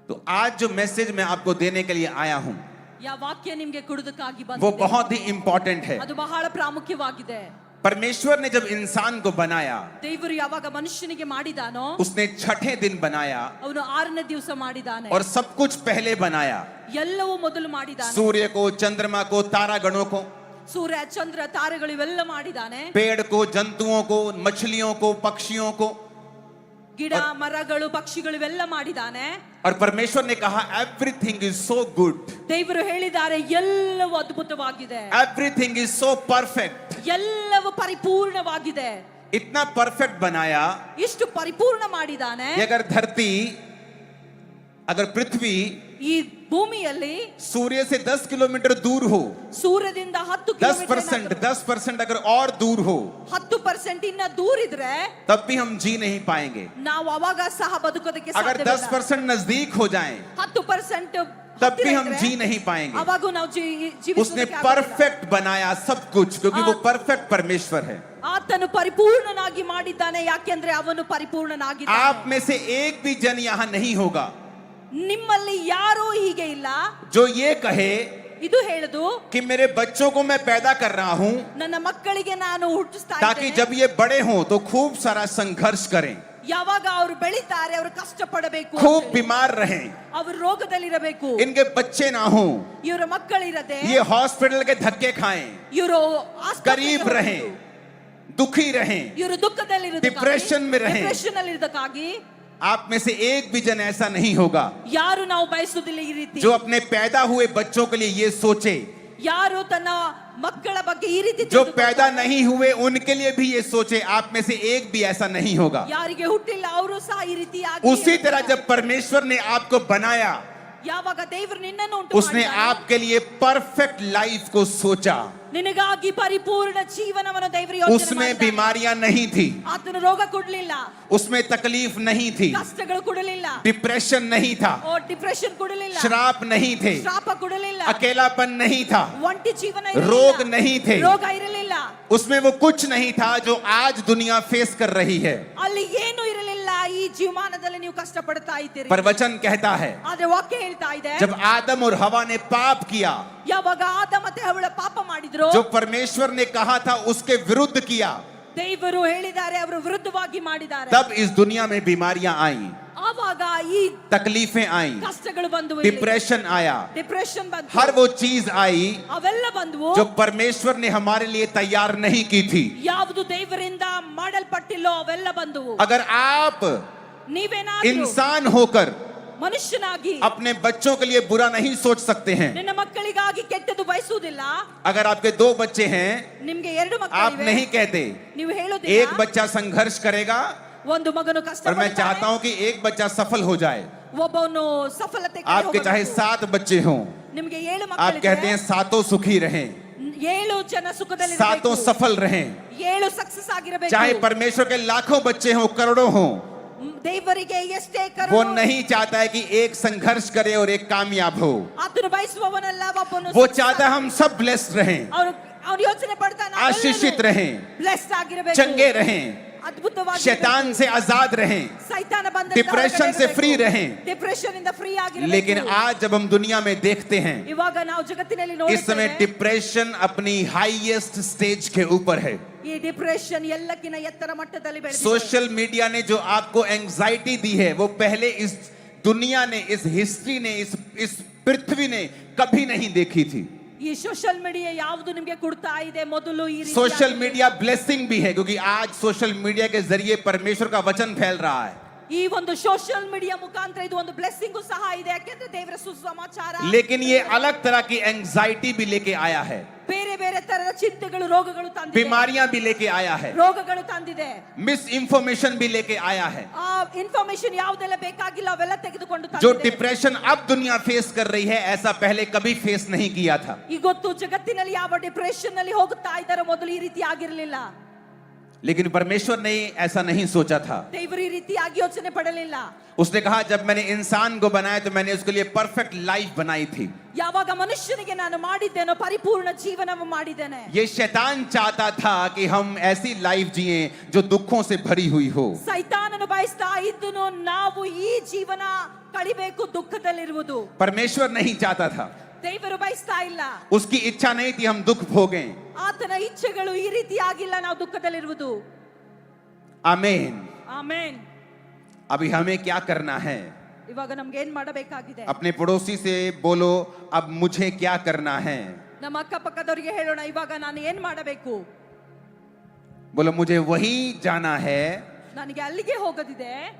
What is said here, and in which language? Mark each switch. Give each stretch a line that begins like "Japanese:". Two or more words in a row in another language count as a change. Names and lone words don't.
Hindi: तो आज जो मैसेज मैं आपको देने के लिए आया हूं
Kannada: ಯಾ ವಾಕ್ಯ ನಿಮಗೆ ಕೊಡುವುದಕ್ಕಾಗಿ
Hindi: वो
Kannada: ಬಂದಿದೆ
Hindi: बहुत ही इंपॉर्टेंट है।
Kannada: ಅದು ಬಹಳ ಪ್ರಾಮುಖ್ಯವಾಗಿದೆ
Hindi: परमेश्वर ने जब इंसान को बनाया,
Kannada: ದೇವರು ಯಾವಾಗ ಮನುಷ್ಯನಿಗೆ ಮಾಡಿದಾನೋ
Hindi: उसने छठे दिन बनाया
Kannada: ಅವನು 6ನೇ ದಿವಸ ಮಾಡಿದಾನೆ
Hindi: और सब कुछ पहले बनाया।
Kannada: ಎಲ್ಲವೂ ಮೊದಲು ಮಾಡಿದಾನೆ
Hindi: सूर्य को, चंद्रमा को, तारागणों को,
Kannada: ಸೂರ್ಯ ಚಂದ್ರ ತಾರೆಗಳು ಇವೆಲ್ಲ ಮಾಡಿದಾನೆ
Hindi: पेड़ को, जंतुओं को, मछलियों को, पक्षियों को।
Kannada: ಗಿಡ ಮರಗಳು ಪಕ್ಷಿಗಳು ಇವೆಲ್ಲ ಮಾಡಿದಾನೆ
Hindi: और परमेश्वर ने कहा
English: everything is so good,
Kannada: ದೇವರು ಹೇಳಿದ್ದಾರೆ ಎಲ್ಲವೂ ಅದ್ಭುತವಾಗಿದೆ
English: everything is so perfect.
Kannada: ಎಲ್ಲವೂ ಪರಿಪೂರ್ಣವಾಗಿದೆ
Hindi: इतना परफेक्ट बनाया
Kannada: ಇಷ್ಟು ಪರಿಪೂರ್ಣ ಮಾಡಿದಾನೆ
Hindi: कि अगर धरती, अगर पृथ्वी
Kannada: ಈ ಭೂಮಿಯಲ್ಲಿ
Hindi: सूर्य से 10 किलोमीटर दूर हो,
Kannada: ಸೂರ್ಯದಿಂದ 10 ಕಿಲೋಮೀಟರ್
Hindi: 10% अगर और दूर हो,
Kannada: 10% ಇನ್ನ ದೂರ ಇದ್ರೆ
Hindi: तब भी हम जी नहीं पाएंगे।
Kannada: ನಾವು ಅವಾಗ ಸಹ ಬದುಕೋದಕ್ಕೆ
Hindi: अगर
Kannada: ಸಾಧ್ಯವಿಲ್ಲ
Hindi: 10% नजदीक हो जाएं,
Kannada: 10%
Hindi: तब भी हम जी नहीं पाएंगे।
Kannada: ಅವಾಗ ನಾವು
Hindi: उसने
Kannada: ಜೀವಿಸೋದಕ್ಕೆ ಆಗೋದಿಲ್ಲ.
Hindi: परफेक्ट बनाया सब कुछ, क्योंकि वो परफेक्ट परमेश्वर है।
Kannada: ಆತನು ಪರಿಪೂರ್ಣನಾಗಿ ಮಾಡಿದ್ದಾನೆ ಯಾಕೆಂದ್ರೆ ಅವನು ಪರಿಪೂರ್ಣನಾಗಿದ್ದಾನೆ
Hindi: आप में से एक भी जन यहाँ नहीं होगा
Kannada: ನಿಮ್ಮಲ್ಲಿ ಯಾರೂ ಹೀಗೆ ಇಲ್ಲ
Hindi: जो ये कहे
Kannada: ಇದು ಹೇಳುದು
Hindi: कि मेरे बच्चों को मैं पैदा कर रहा हूं
Kannada: ನನ್ನ ಮಕ್ಕಳಿಗೆ ನಾನು ಹುಟ್ಟಿಸ್ತಾ
Hindi: ताकि
Kannada: ಇದ್ದೇನೆ
Hindi: जब ये बड़े हों तो खूब सारा संघर्ष करें,
Kannada: ಯಾವಾಗ ಅವರು ಬೆಳಿತಾರೆ ಅವರು ಕಷ್ಟ ಪಡಬೇಕು
Hindi: खूब बीमार रहें,
Kannada: ಅವರು ರೋಗದಲ್ಲಿರಬೇಕು
Hindi: इनके बच्चे ना हों,
Kannada: ಇವರ ಮಕ್ಕಳಿರದೆ
Hindi: ये हॉस्पिटल के धक्के खाएं,
Kannada: ಇವರು
Hindi: गरीब रहें, दुखी रहें,
Kannada: ಇವರು ದುಃಖದಲ್ಲಿರುವುದಕ್ಕಾಗಿ
Hindi: डिप्रेशन में रहें।
Kannada: ಡಿಪ್ರೆಷನ್ ಅಲ್ಲಿ ಇರೋದಕ್ಕಾಗಿ
Hindi: आप में से एक भी जन ऐसा नहीं होगा
Kannada: ಯಾರು ನಾವು ಬಯಸುವುದಿಲ್ಲ ಈ ರೀತಿ
Hindi: जो अपने पैदा हुए बच्चों के लिए ये सोचे।
Kannada: ಯಾರು ತನ್ನ ಮಕ್ಕಳ ಬಗ್ಗೆ ಈ ರೀತಿ
Hindi: जो पैदा नहीं हुए उनके लिए भी ये सोचे। आप में से एक भी ऐसा नहीं होगा।
Kannada: ಯಾರಿಗೆ ಹುಟ್ಟಿಲ್ಲ ಅವರು ಸಹ ಈ ರೀತಿ
Hindi: उसी तरह जब परमेश्वर ने आपको बनाया,
Kannada: ಯಾವಾಗ ದೇವರು ನಿನ್ನನ್ನು ಉಂಟು
Hindi: उसने
Kannada: ಮಾಡಿದ್ದಾನೋ,
Hindi: आपके लिए
English: perfect life
Hindi: को सोचा।
Kannada: ನಿನಗಾಗಿ ಪರಿಪೂರ್ಣ ಜೀವನವನ್ನು ದೇವರು ಯೋಚನೆ
Hindi: उसमें
Kannada: ಮಾಡಿದ್ದಾನೆ.
Hindi: बीमारियां नहीं थी,
Kannada: ಆತನು ರೋಗ ಕೊಡಲಿಲ್ಲ,
Hindi: उसमें तकलीफ नहीं थी,
Kannada: ಕಷ್ಟಗಳು ಕೊಡಲಿಲ್ಲ,
Hindi: डिप्रेशन नहीं था,
Kannada: ಓ ಡಿಪ್ರೆಷನ್ ಕೊಡಲಿಲ್ಲ,
Hindi: श्राप नहीं थे,
Kannada: ಶಾಪ ಕೊಡಲಿಲ್ಲ,
Hindi: अकेलापन नहीं था,
Kannada: ಒಂಟಿ ಜೀವನ
Hindi: रोग
Kannada: ಇರಲಿಲ್ಲ,
Hindi: नहीं थे,
Kannada: ರೋಗ ಇರಲಿಲ್ಲ,
Hindi: उसमें वो कुछ नहीं था जो आज दुनिया फेस कर रही है।
Kannada: ಅಲ್ಲಿ ಏನು ಇರಲಿಲ್ಲ. ಈ ಜೀವಮಾನದಲ್ಲಿ ನೀವು ಕಷ್ಟ ಪಡ್ತಾ ಇದ್ದೀರಿ.
Hindi: पर वचन कहता है
Kannada: ಆದ್ರೆ ವಾಕ್ಯ ಹೇಳ್ತಾ ಇದೆ
Hindi: जब आदम और हवा ने पाप किया,
Kannada: ಯಾವಾಗ ಆದ ಮತ್ತೆ ಹವ್ವಳ ಪಾಪ ಮಾಡಿದ್ರು,
Hindi: जो परमेश्वर ने कहा था उसके विरुद्ध किया,
Kannada: ದೇವರು ಹೇಳಿದ್ದಾರೆ ಅವರು ವಿರುದ್ಧವಾಗಿ ಮಾಡಿದ್ದಾರೆ.
Hindi: तब इस दुनिया में बीमारियां आई,
Kannada: ಆವಾಗ ಈ
Hindi: तकलीफें आई,
Kannada: ಕಷ್ಟಗಳು ಬಂದವು,
Hindi: डिप्रेशन आया,
Kannada: ಡಿಪ್ರೆಷನ್ ಬಂತು,
Hindi: हर वो चीज आई
Kannada: ಅವೆಲ್ಲ ಬಂದವು
Hindi: जो परमेश्वर ने हमारे लिए तैयार नहीं की थी।
Kannada: ಯಾವುದು ದೇವರಿಂದ ಮಾಡಲ್ಪಟ್ಟಿಲ್ಲೋ ಅವೆಲ್ಲ ಬಂದವು.
Hindi: अगर आप
Kannada: ನೀವೇನಾದ್ರೂ
Hindi: इंसान होकर
Kannada: ಮನುಷ್ಯನಾಗಿ
Hindi: अपने बच्चों के लिए बुरा नहीं सोच सकते हैं,
Kannada: ನಿನ್ನ ಮಕ್ಕಳಿಗಾಗಿ ಕೆಟ್ಟದ್ದು ಬಯಸುವುದಿಲ್ಲ,
Hindi: अगर आपके 2 बच्चे हैं,
Kannada: ನಿಮ್ಗೆ 2
Hindi: आप
Kannada: ಮಕ್ಕಳಿವೆ,
Hindi: नहीं कहते
Kannada: ನೀವು
Hindi: एक
Kannada: ಹೇಳೋದಿಲ್ಲ
Hindi: बच्चा संघर्ष करेगा
Kannada: ಒಂದು ಮಗನು ಕಷ್ಟ
Hindi: और मैं चाहता
Kannada: ಪಡ್ತಾನೆ,
Hindi: हूं कि एक बच्चा सफल हो जाए।
Kannada: ಒಬ್ಬನು ಸಫಲತೆ ಕಡೆ
Hindi: आपके चाहे
Kannada: ಹೋಗಬೇಕು.
Hindi: 7 बच्चे हों,
Kannada: ನಿಮ್ಗೆ 7
Hindi: आप कहते हैं
Kannada: ಮಕ್ಕಳಿವೆ,
Hindi: सातों सुखी रहें,
Kannada: 7 ಜನ ಸುಖದಲ್ಲಿ
Hindi: सातों सफल रहें।
Kannada: 7 ಸಕ್ಸಸ್ ಆಗಿರಬೇಕು.
Hindi: चाहे परमेश्वर के लाखों बच्चे हों, करोड़ों हों,
Kannada: ದೇವರಿಗೆ ಎಷ್ಟೇ
Hindi: वो
Kannada: ಕರುಣೆ,
Hindi: नहीं चाहता है कि एक संघर्ष करे और एक कामयाब हो।
Kannada: ಆತನು ಬಯಸುವವನಲ್ಲ ಒಬ್ಬನು
Hindi: वो चाहता है हम सब ब्लेस्ड रहें,
Kannada: ಅವನು ಯೋಚನೆ ಪಡ್ತಾನೆ
Hindi: आशीषित रहें,
Kannada: ಬ್ಲೆಸ್ಡ್ ಆಗಿರಬೇಕು,
Hindi: चंगे रहें,
Kannada: ಅದ್ಭುತವಾಗಿ
Hindi: शैतान से आजाद रहें,
Kannada: ಸೈತಾನ ಬಂದ
Hindi: डिप्रेशन से फ्री रहें।
Kannada: ಡಿಪ್ರೆಷನ್ ಇಂದ ಫ್ರೀ ಆಗಿರಬೇಕು.
Hindi: लेकिन आज जब हम दुनिया में देखते हैं,
Kannada: ಇವಾಗ ನಾವು ಜಗತ್ತಿನಲ್ಲಿ
Hindi: इस समय
Kannada: ನೋಡುತ್ತೇವೆ
Hindi: डिप्रेशन अपनी
English: highest stage
Hindi: के ऊपर है।
Kannada: ಈ ಡಿಪ್ರೆಷನ್ ಎಲ್ಲಕ್ಕಿಂತ ಎತ್ತರ ಮಟ್ಟದಲ್ಲಿ ಬೆಳೆದಿದೆ.
English: social media
Hindi: ने जो आपको एंजाइटी दी है वो पहले इस दुनिया ने, इस हिस्ट्री ने, इस पृथ्वी ने कभी नहीं देखी थी।
Kannada: ಈ
English: social media
Kannada: ಯಾವುದು ನಿಮಗೆ ಕೊಡ್ತಾ ಇದೆ ಮೊದಲು ಈ ರೀತಿ
English: social media blessing
Hindi: भी है, क्योंकि आज
English: social media
Hindi: के जरिए परमेश्वर का वचन फैल रहा है।
Kannada: ಈ ಒಂದು
English: social media
Kannada: ಮುಖಾಂತರ ಇದು ಒಂದು ಬ್ಲೆಸ್ಸಿಂಗ್ ಸಹ ಇದೆ ಯಾಕೆಂದ್ರೆ ದೇವರ ಸುಸಮಾಚಾರ.
Hindi: लेकिन ये अलग तरह की एंजाइटी भी लेके आया है,
Kannada: ಬೇರೆ ಬೇರೆ ತರದ ಚಿಂತೆಗಳು ರೋಗಗಳು ತಂದಿದೆ,
Hindi: बीमारियां भी लेके आया है,
Kannada: ರೋಗಗಳು ತಂದಿದೆ,
Hindi: मिस इंफॉर्मेशन भी लेके आया है।
Kannada: ಆ ಇನ್ಫಾರ್ಮೇಶನ್ ಯಾವುದೆಲ್ಲ ಬೇಕಾಗಿಲ್ಲ ಅವೆಲ್ಲ ತೆಗೆದುಕೊಂಡು
Hindi: जो
Kannada: ತಂದಿದೆ.
Hindi: डिप्रेशन अब दुनिया फेस कर रही है, ऐसा पहले कभी फेस नहीं किया था।
Kannada: ಇವತ್ತು ಜಗತ್ತಿನಲ್ಲಿ ಯಾವ ಡಿಪ್ರೆಷನ್ ನಲ್ಲಿ ಹೋಗುತ್ತಾ ಇದ್ದಾರೋ ಮೊದಲು ಈ ರೀತಿ ಆಗಿರಲಿಲ್ಲ.
Hindi: लेकिन परमेश्वर ने ऐसा नहीं सोचा था।
Kannada: ದೇವರು ಈ ರೀತಿಯಾಗಿ ಯೋಚನೆ ಪಡಲಿಲ್ಲ.
Hindi: उसने कहा जब मैंने इंसान को बनाया तो मैंने उसके लिए
English: perfect life
Hindi: बनाई थी।
Kannada: ಯಾವಾಗ ಮನುಷ್ಯನಿಗೆ ನಾನು ಮಾಡಿದ್ದೇನೋ ಪರಿಪೂರ್ಣ ಜೀವನವನ್ನು ಮಾಡಿದ್ದೇನೆ.
Hindi: ये शैतान चाहता था कि हम ऐसी लाइफ जिए जो दुखों से भरी हुई हो।
Kannada: ಸೈತಾನನು ಬಯಸ್ತಾ ಇದ್ದನು ನಾವು ಈ ಜೀವನ ಕಳಿಬೇಕು ದುಃಖದಲ್ಲಿರುವುದು.
Hindi: परमेश्वर नहीं चाहता था,
Kannada: ದೇವರು ಬಯಸ್ತಾ ಇಲ್ಲ.
Hindi: उसकी इच्छा नहीं थी हम दुख भोगें।
Kannada: ಆತನ ಇಚ್ಛೆಗಳು ಈ ರೀತಿಯಾಗಿಲ್ಲ ನಾವು ದುಃಖದಲ್ಲಿರುವುದು.
Hindi: आमीन।
Kannada: ಆಮೆನ್.
Hindi: अभी हमें क्या करना है?
Kannada: ಇವಾಗ ನಮಗೆ ಏನು ಮಾಡಬೇಕಾಗಿದೆ?
Hindi: अपने पड़ोसी से बोलो अब मुझे क्या करना है?
Kannada: ನಮ್ಮ ಅಕ್ಕಪಕ್ಕದವರಿಗೆ ಹೇಳೋಣ ಇವಾಗ ನಾನು ಏನು ಮಾಡಬೇಕು?
Hindi: बोलो मुझे वही जाना है
Kannada: ನನಗೆ ಅಲ್ಲಿಗೆ ಹೋಗೋದಿದೆ